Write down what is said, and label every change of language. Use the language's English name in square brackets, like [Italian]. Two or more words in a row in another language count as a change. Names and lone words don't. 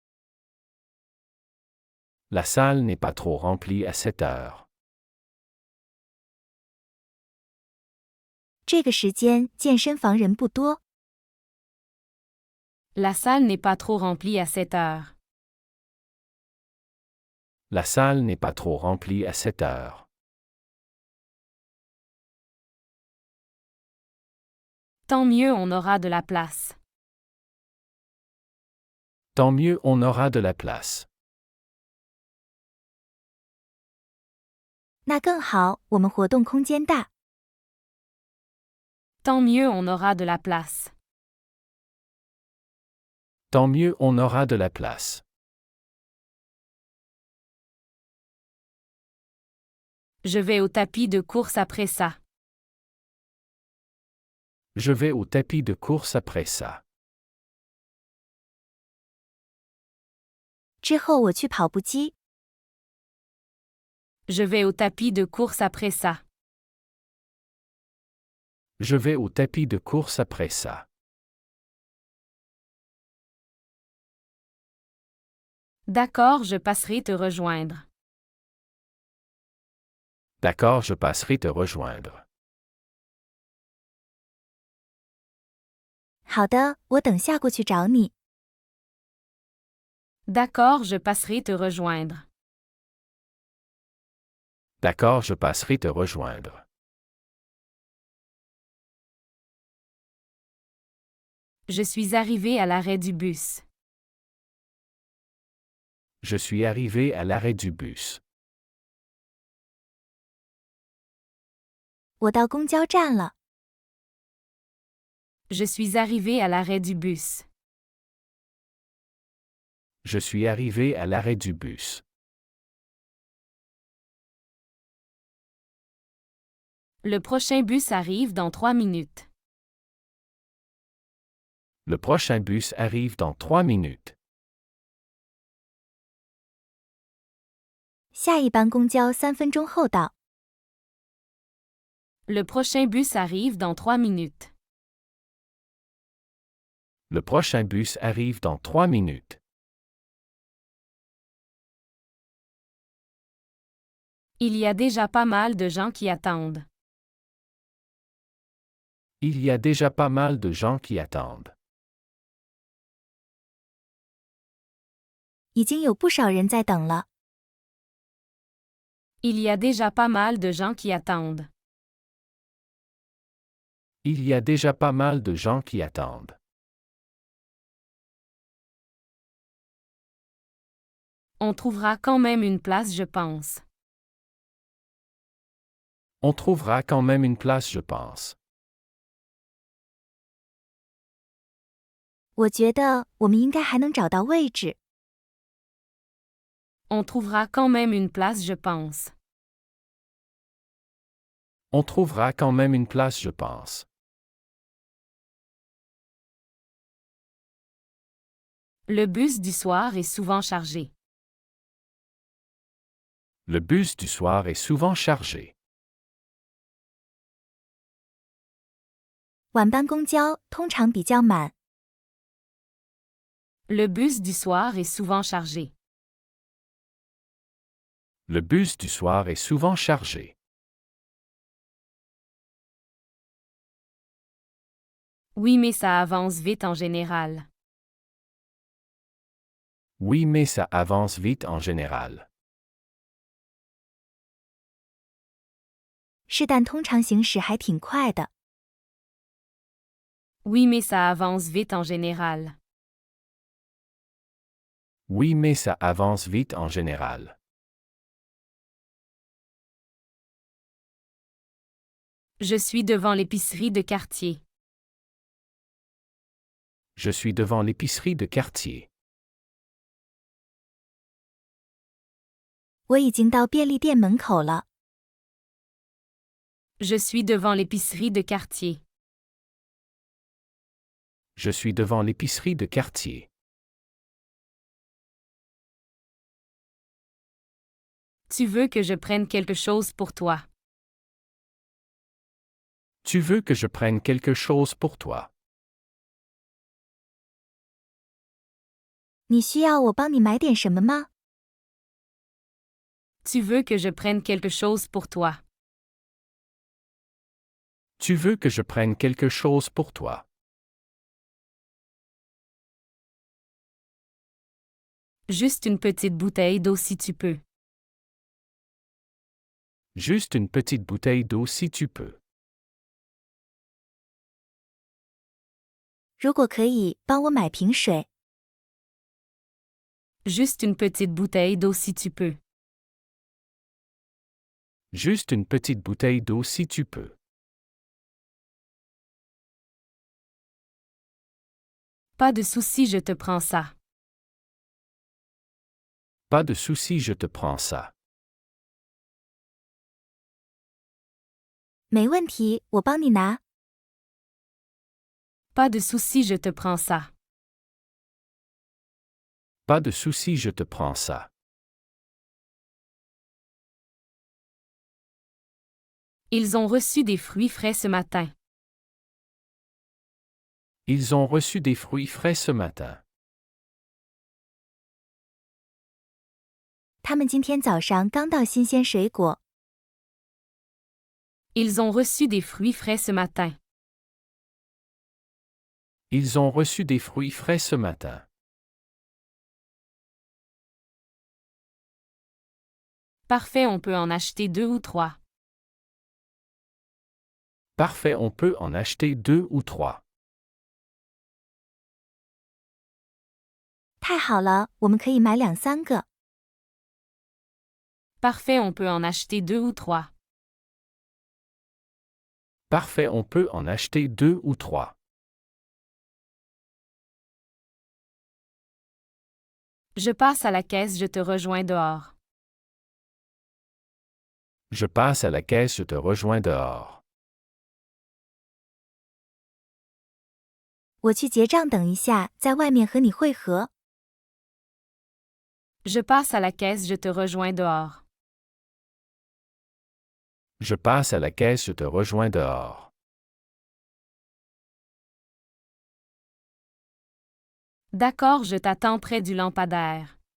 [French] La salle n'est pas trop remplie à 7 heures. [Chinese] 这个时间健身房人不多。 [French] La salle n'est pas trop remplie à 7 heures. La salle n'est pas trop remplie à 7 heures. Tant mieux, on aura de la place. Tant mieux, on aura de la place. [Chinese] 那更好，我们活动空间大。 [French] Tant mieux, on aura de la place. Tant mieux, on aura de la place. Je vais au tapis de course après ça. Je vais au tapis de course après ça. [Chinese] 之后我去跑步机。 [French] Je vais au tapis de course après ça. Je vais au tapis de course après ça. D'accord, je passerai te rejoindre. D'accord, je passerai te rejoindre. [Chinese] 好的，我等下过去找你。 [French] D'accord, je passerai te rejoindre. D'accord, je passerai te rejoindre. Je suis arrivé à l'arrêt du bus. Je suis arrivé à l'arrêt du bus. [Chinese] 我到公交站了。 [French] Je suis arrivé à l'arrêt du bus. Je suis arrivé à l'arrêt du bus. Le prochain bus arrive dans 3 minutes. Le prochain bus arrive dans 3 minutes. [Chinese] 下一班公交3分钟后到。 [French] Le prochain bus arrive dans 3 minutes. Le prochain bus arrive dans 3 minutes. Il y a déjà pas mal de gens qui attendent. Il y a déjà pas mal de gens qui attendent. [Chinese] 已经有不少人在等了。 [French] Il y a déjà pas mal de gens qui attendent. Il y a déjà pas mal de gens qui attendent. On trouvera quand même une place, je pense. On trouvera quand même une place, je pense. [Chinese] 我觉得我们应该还能找到位置。 [French] On trouvera quand même une place, je pense. On trouvera quand même une place, je pense. Le bus du soir est souvent chargé. Le bus du soir est souvent chargé. [Chinese] 晚班公交通常比较满。 [French] Le bus du soir est souvent chargé. Le bus du soir est souvent chargé. Oui, mais ça avance vite en général. Oui, mais ça avance vite en général. [Chinese] 是但通常行驶还挺快的。 [French] Oui, mais ça avance vite en général. Oui, mais ça avance vite en général. Je suis devant l'épicerie de quartier. Je suis devant l'épicerie de quartier. [Chinese] 我已经到便利店门口了。 [French] Je suis devant l'épicerie de quartier. Je suis devant l'épicerie de quartier. Tu veux que je prenne quelque chose pour toi? Tu veux que je prenne quelque chose pour toi? [Chinese] 你需要我帮你买点什么吗？ [French] Tu veux que je prenne quelque chose pour toi? Tu veux que je prenne quelque chose pour toi? Juste une petite bouteille d'eau si tu peux. Juste une petite bouteille d'eau si tu peux. [Chinese] 如果可以，帮我买瓶水。 [French] Juste une petite bouteille d'eau si tu peux. Juste une petite bouteille d'eau si tu peux. Pas de souci, je te prends ça. Pas de souci, je te prends ça. [Chinese] 没问题，我帮你拿。 [French] Pas de souci, je te prends ça. Pas de souci, je te prends ça. Ils ont reçu des fruits frais ce matin. Ils ont reçu des fruits frais ce matin. [Chinese] 他们今天早上刚到新鲜水果。 [French] Ils ont reçu des fruits frais ce matin. Ils ont reçu des fruits frais ce matin. Parfait, on peut en acheter 2 ou 3. Parfait, on peut en acheter 2 ou 3. [Chinese] 太好了，我们可以买2-3个。 [French] Parfait, on peut en acheter 2 ou 3. Parfait, on peut en acheter 2 ou 3. Je passe à la caisse, je te rejoins dehors. Je passe à la caisse, je te rejoins dehors. [Chinese] 我去结账等一下，在外面和你会合。 [French] Je passe à la caisse, je te rejoins dehors. Je passe à la caisse, je te rejoins dehors. D'accord, je t'attends près du lampadaire.